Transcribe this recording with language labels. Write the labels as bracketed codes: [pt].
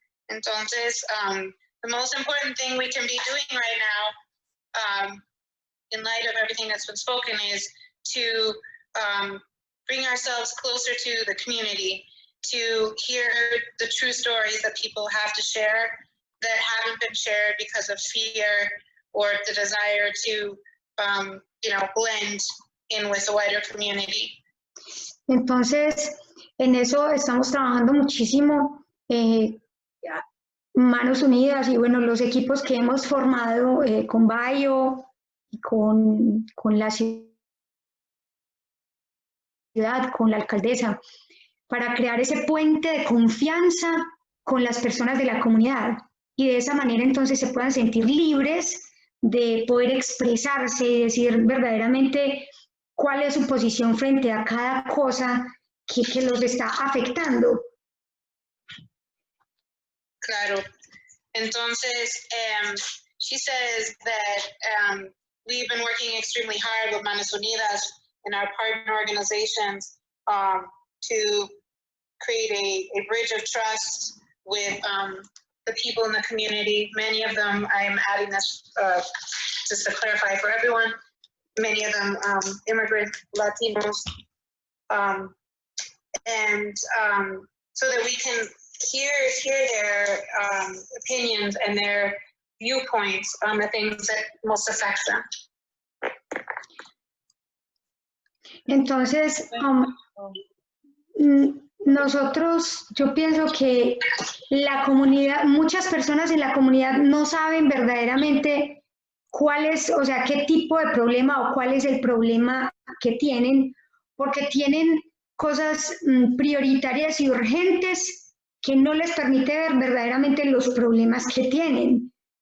[es] Entonces, [en] the most important thing we can be doing right now, in light of everything that's been spoken, is to bring ourselves closer to the community, to hear the true stories that people have to share that haven't been shared because of fear or the desire to, blend in with the wider community. [es] Entonces, en eso estamos trabajando muchísimo. Manos Unidas y bueno, los equipos que hemos formado con Bayo y con la ciudad, con la alcaldesa, para crear ese puente de confianza con las personas de la comunidad y de esa manera entonces se puedan sentir libres de poder expresarse y decir verdaderamente cuál es su posición frente a cada cosa que los está afectando. Claro. Entonces, [en] she says that we've been working extremely hard with Manos Unidas and our partner organizations to create a bridge of trust with the people in the community. Many of them, I am adding this just to clarify for everyone, many of them immigrant Latinos, and so that we can hear their opinions and their viewpoints on the things that most affect them. [es] Entonces, nosotros, yo pienso que la comunidad, muchas personas en la comunidad no saben verdaderamente cuál es, o sea, qué tipo de problema o cuál es el problema que tienen, porque tienen cosas prioritarias y urgentes que no les permite ver verdaderamente los problemas que tienen.